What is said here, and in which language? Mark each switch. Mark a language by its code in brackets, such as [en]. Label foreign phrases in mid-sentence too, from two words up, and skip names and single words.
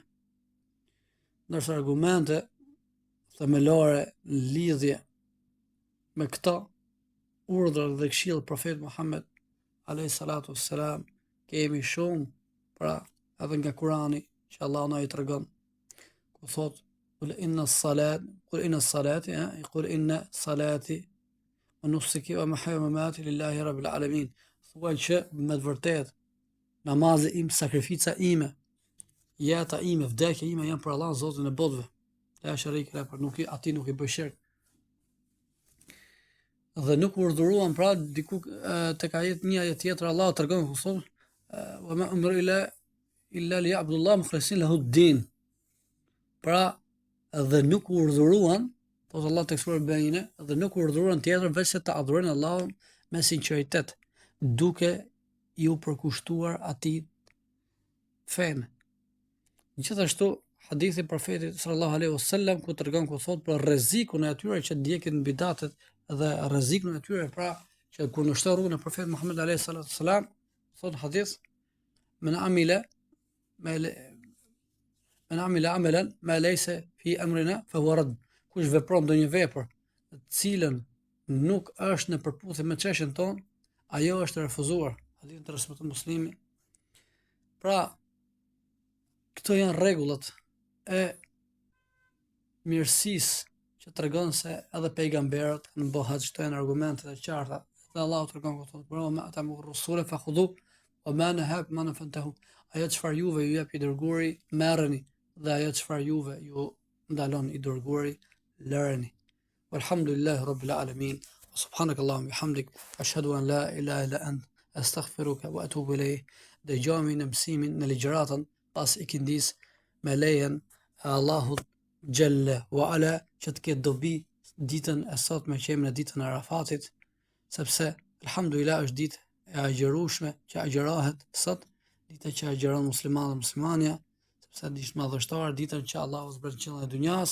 [sq] Ndërsa argumente themelore në lidhje me këto urdhra dhe këshill profetit Muhammed [ar] عليه الصلاة والسلام [sq] kemi shumë, pra edhe nga Kurani që Allah na i tregon, ku thot [ar] قل إن صلاتي ونسكي ومحياي ومماتي لله رب العالمين. [sq] Thuaj që me të vërtetë namazi im, sakrifica ime, jeta ime, vdekja ime janë për Allah, Zotin e botëve. [ar] لا شريك له, [sq] ati nuk i bëj shirk. Dhe nuk urdhëruan pra diku tek një ajet tjetër Allahu tregon ku thon [ar] وما أمروا إلا ليعبدوا الله مخلصين له الدين. [sq] Pra dhe nuk urdhëruan, thot Allah tek sura Al-Bayina, dhe nuk urdhëruan tjetër veç se ta adhurojnë Allahun me sinqeritet, duke ju përkushtuar atij fen. Gjithashtu hadithi profetit [ar] صلى الله عليه وسلم [sq] ku tregon ku thot për rrezikun e atyre që ndjekin bidatet dhe rrezikun e tyre, pra që kundërshton rrugën e profetit Muhammed [ar] عليه الصلاة والسلام, [sq] thot hadith [ar] من عمل عملا ما ليس في أمرنا فهو رد. [sq] Kush vepron ndonjë vepër të cilën nuk është në përputhje me çështjen tonë, ajo është refuzuar. Hadith transmeton Muslimi. Pra këto janë rregullat e mirësisë që tregon se edhe pejgamberët kanë bërë haxh, këto janë argumentet e qarta. Dhe Allahu tregon ku thotë: [ar] "وما آتاكم الرسول فخذوه وما نهاكم عنه فانتهوا." [sq] Ajo çfarë juve ju jep i dërguari, merreni, dhe ajo çfarë juve ju ndalon i dërguari, lëreni. [ar] والحمد لله رب العالمين. سبحانك اللهم وبحمدك، أشهد أن لا إله إلا أنت، أستغفرك وأتوب إليك. [sq] Dëgjojmë në mësimin në ligjëratën pas ikindis me lejen e Allahut [ar] جل وعلا, [sq] që të ketë dobi ditën e sotme që jemi në ditën e Arafatit, sepse alhamdulillah është ditë e agjërueshme që agjërohet sot, dita që agjeron muslimanë dhe muslimania, sepse është madhështore, ditën që Allahu zbret qiellin e dunjas.